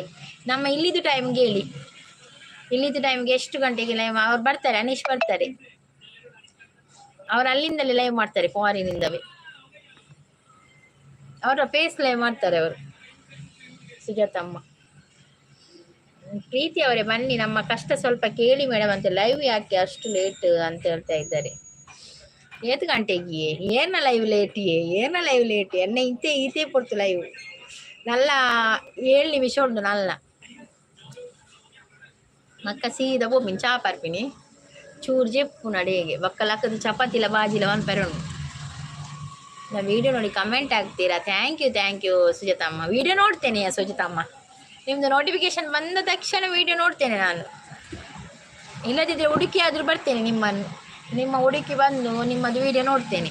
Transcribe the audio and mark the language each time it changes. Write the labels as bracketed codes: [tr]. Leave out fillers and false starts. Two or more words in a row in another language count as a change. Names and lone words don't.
[kn] ನಮ್ಮ ಇಲ್ಲಿದ್ದು ಟೈಮ್ಗೆ ಹೇಳಿ, ಇಲ್ಲಿದ್ದು ಟೈಮ್ಗೆ ಎಷ್ಟು ಗಂಟೆಗೆ ಲೈವ್ ಅವ್ರು ಬರ್ತಾರೆ, ಅನೀಶ್ ಬರ್ತಾರೆ, ಅವ್ರು ಅಲ್ಲಿಂದಲೇ ಲೈವ್ ಮಾಡ್ತಾರೆ ಫಾರಿನಿಂದವೇ, ಅವರ [en] face live [kn] ಮಾಡ್ತಾರೆ ಅವರು. ಸುಜಾತಮ್ಮ ಪ್ರೀತಿ ಅವರೇ ಬನ್ನಿ, ನಮ್ಮ ಕಷ್ಟ ಸ್ವಲ್ಪ ಕೇಳಿ ಮೇಡಮ್ ಅಂತ. ಲೈವ್ ಯಾಕೆ ಅಷ್ಟು ಲೇಟ್ ಅಂತ ಹೇಳ್ತಾ ಇದ್ದಾರೆ. [tcy] 7 ಗಂಟೆಗೆ ಏನ ಲೈವ್ ಲೇಟ್ ಎನ್ನ ಈತೆ ಪೊಡ್ತು ಲೈವ್ ನಲ್ಲ 7 ನಿಮಿಷ ಉಂಟು ನಲ್ಲ ಮಕ್ಕ ಸೀದಾ ಬೋಮಿನ್ ಚಾ ಪರ್ಪಿನಿ ಚೂರು ಜೆಪ್ಪು ನಡೆಗೆ ಬಕ್ಕಲಕ್ಕದ ಚಪಾತಿಲ ಬಾಜಿಲ ಒಂದ್ಪೆರಡು. [kn] ನಾ ವಿಡಿಯೋ ನೋಡಿ ಕಮೆಂಟ್ ಆಗ್ತೀರಾ. [en] thank you Sujatamma. [kn] ವಿಡಿಯೋ ನೋಡ್ತೇನೆ ಸುಜಾತಮ್ಮ, ನಿಮ್ದು ನೋಟಿಫಿಕೇಶನ್ ಬಂದ ತಕ್ಷಣ ವಿಡಿಯೋ ನೋಡ್ತೇನೆ ನಾನು. ಇಲ್ಲದಿದ್ದರೆ ಹುಡುಕಿ ಆದರೂ ಬರ್ತೇನೆ, ನಿಮ್ಮ ಹುಡುಕಿ ಬಂದು ನಿಮ್ಮದು ವಿಡಿಯೋ ನೋಡ್ತೇನೆ.